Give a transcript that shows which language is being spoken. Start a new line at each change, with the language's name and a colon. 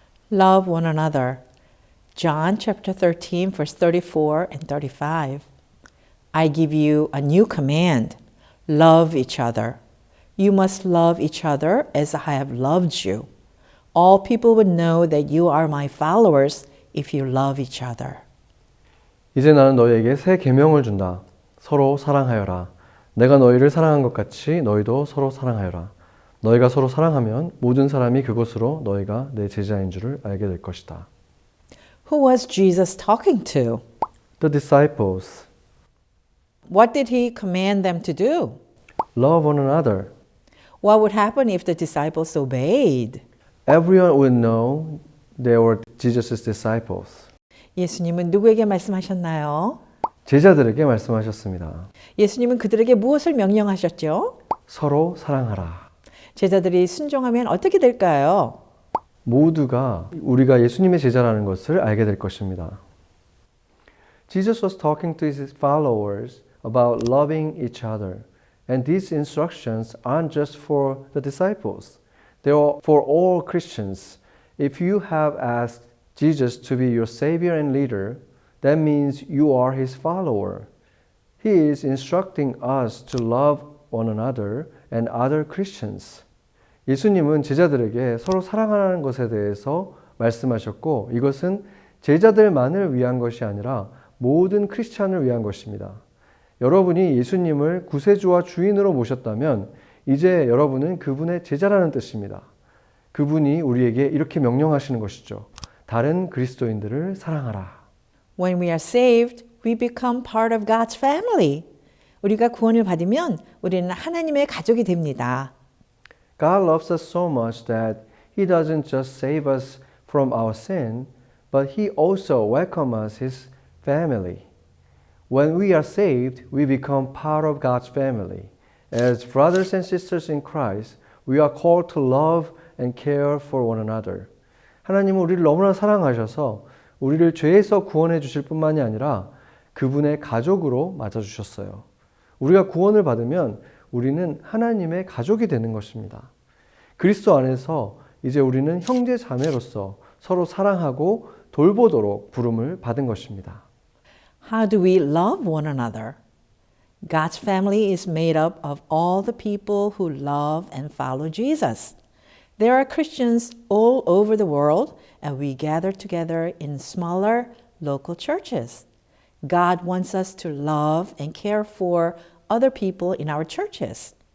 English: Love one another. John chapter 13 verse 34 and 35. I give you a new command. Love each other. You must love each other as I have loved you. All people would know that you are my followers if you love each other.
Korean: 이제 나는 너희에게 새 계명을 준다. 서로 사랑하여라. 내가 너희를 사랑한 것 같이 너희도 서로 사랑하여라. 너희가 서로 사랑하면 모든 사람이 그것으로 너희가 내 제자인 줄을 알게 될 것이다.
English: Who was Jesus talking to? The disciples What did he command them to do? love one another. What would happen if the disciples obeyed? Everyone would know they were Jesus' disciples.
Korean: 예수님은 누구에게 말씀하셨나요? 제자들에게 말씀하셨습니다. 예수님은 그들에게 무엇을 명령하셨죠? 서로 사랑하라. 제자들이 순종하면 어떻게 될까요? 모두가 우리가 예수님의 제자라는 것을 알게 될 것입니다.
English: Jesus was talking to his followers about loving each other. And these instructions aren't just for the disciples. They are for all Christians. If you have asked Jesus to be your Savior and leader, that means you are his follower. He is instructing us to love one another and other Christians.
Korean: 예수님은 제자들에게 서로 사랑하는 것에 대해서 말씀하셨고 이것은 제자들만을 위한 것이 아니라 모든 크리스찬을 위한 것입니다. 여러분이 예수님을 구세주와 주인으로 모셨다면 이제 여러분은 그분의 제자라는 뜻입니다. 그분이 우리에게 이렇게 명령하시는 것이죠. 다른 그리스도인들을 사랑하라.
English: When we are saved, we become part of God's family.
Korean: 우리가 구원을 받으면 우리는 하나님의 가족이 됩니다.
English: God loves us so much that He doesn't just save us from our sin, but He also welcomes us His family. When we are saved, we become part of God's family. As brothers and sisters in Christ, we are called to love and care for one another.
Korean: 하나님은 우리를 너무나 사랑하셔서 우리를 죄에서 구원해 주실 뿐만이 아니라 그분의 가족으로 맞아주셨어요. 우리가 구원을 받으면 우리는 하나님의 가족이 되는 것입니다. 그리스도 안에서 이제 우리는 형제 자매로서 서로 사랑하고 돌보도록 부름을 받은 것입니다.
English: How do we love one another? God's family is made up of all the people who love and follow Jesus. There are Christians all over the world, and we gather together in smaller local churches. God wants us to love and care for other people in our churches.